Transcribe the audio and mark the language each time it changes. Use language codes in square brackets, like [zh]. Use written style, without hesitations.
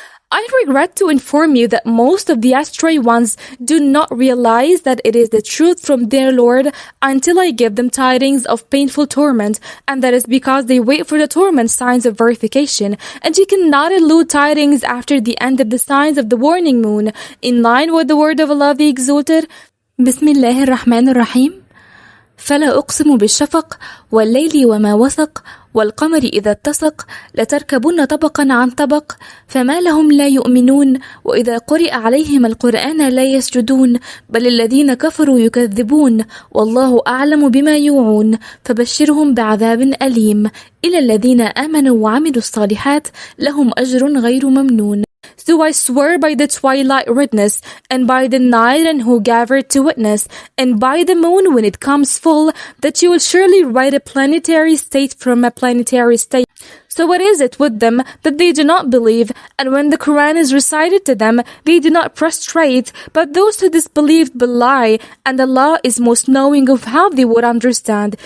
[en] I regret to inform you that most of the astray ones do not realize that it is the truth from their Lord until I give them tidings of painful torment, and that is because they wait for the torment signs of verification, and you cannot elude tidings after the end of the signs of the warning moon, in line with the word of Allah the Exalted. Bismillah ar-Rahman ar-Rahim. [ar] فلا أقسم بالشفق والليل وما وسق والقمر إذا اتسق لتركبن طبقا عن طبق فما لهم لا يؤمنون وإذا قرئ عليهم القرآن لا يسجدون بل الذين كفروا يكذبون والله أعلم بما يوعون فبشرهم بعذاب أليم إلى الذين آمنوا وعملوا الصالحات لهم أجر غير ممنون. [en] So I swear by the twilight redness, and by the night and who gathered to witness, and by the moon when it comes full, that you will surely write a planetary state from a planetary state. So what is it with them that they do not believe, and when the Quran is recited to them, they do not prostrate, but those who disbelieve belie, and Allah is most knowing of how they would understand.